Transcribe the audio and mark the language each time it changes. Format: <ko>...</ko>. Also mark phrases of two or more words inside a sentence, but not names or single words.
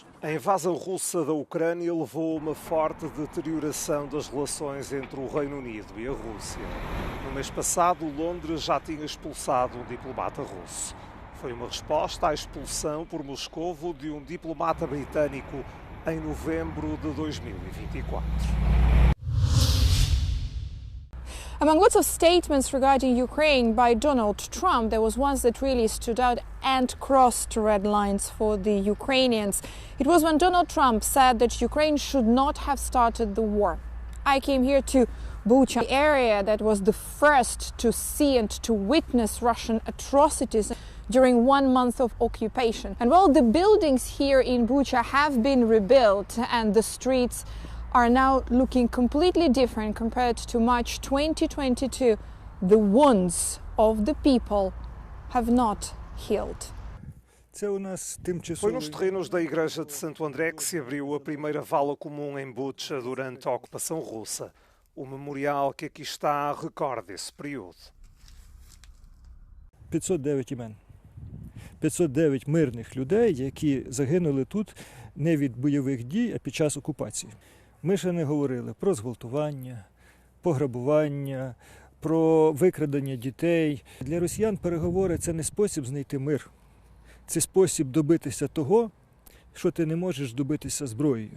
<pt>A invasão russa da Ucrânia levou a uma forte deterioração das relações entre o Reino Unido e a Rússia. No mês passado, Londres já tinha expulsado um diplomata russo. Foi uma resposta à expulsão por Moscovo de um diplomata britânico em novembro de 2024.</pt> <en>Among lots of statements regarding Ukraine by Donald Trump, there was one that really stood out and crossed red lines for the Ukrainians. It was when Donald Trump said that Ukraine should not have started the war. I came here to Bucha, the area that was the first to see and to witness Russian atrocities during 1 month of occupation. And while the buildings here in Bucha have been rebuilt and the streets are now looking completely different compared to March 2022, the wounds of the people have not healed.</en> <pt>Foi nos terrenos da Igreja de Santo André que se abriu a primeira vala comum em Bucha durante a ocupação russa. O memorial que aqui está recorda esse período.</pt> <uk>509 імен. 509 мирних людей, які загинули тут не від бойових дій, а під час окупації. Ми ще не говорили про зґвалтування, пограбування, про викрадення дітей. Для росіян переговори – це не спосіб знайти мир. Це спосіб добитися того, що ти не можеш добитися зброєю.</uk>